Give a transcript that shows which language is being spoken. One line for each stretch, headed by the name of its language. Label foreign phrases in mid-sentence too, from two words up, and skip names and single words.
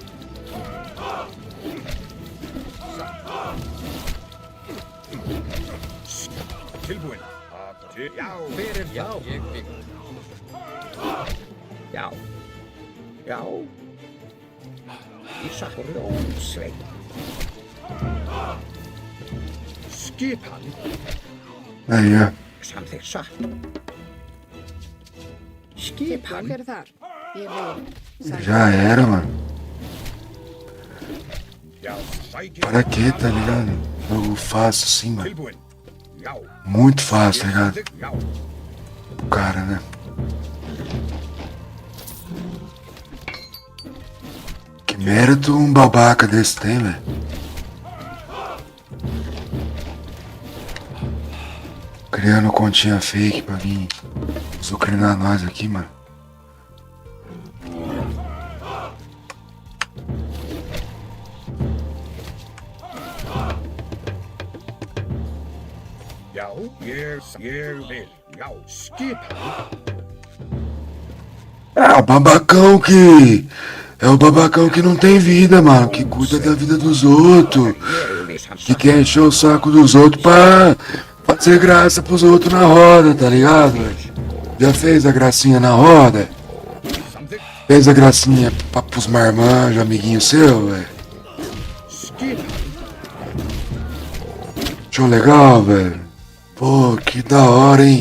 Icelandic: Tilbúin. Já. Fyrir já, ég vil. Já. Já. Ísak Ljónsveit. Skipan.
Portuguese: Aí, ó.
Icelandic: Samþykkt satt. Skipan. Hver er þar? Ég vil. Samþykkt.
Portuguese: Já era, mano.
Icelandic: Já. Sækið.
Portuguese: Para quê, tá ligado? Jogo fácil assim, mano.
Icelandic: Tilbúin. Já.
Portuguese: Muito fácil, tá ligado?
Icelandic: Já.
Portuguese: O cara, né? Que mérito um babaca desse tem, velho. Criando continha fake pra vir zucrinar nós aqui, mano.
Icelandic: Já. Ég vil. Já. Skipan.
Portuguese: É o babacão que... É o babacão que não tem vida, mano. Que cuida da vida dos outros.
Icelandic: Ég vil
Portuguese: Que
Icelandic: samþykkt.
Portuguese: quer encher o saco dos outros pra fazer graça pros outros na roda, tá ligado? Já fez a gracinha na roda?
Icelandic: Samþykkt.
Portuguese: Fez a gracinha pros marmanjos, amiguinho seu, velho?
Icelandic: Skipan.
Portuguese: Show legal, velho. Pô, que da hora, hein?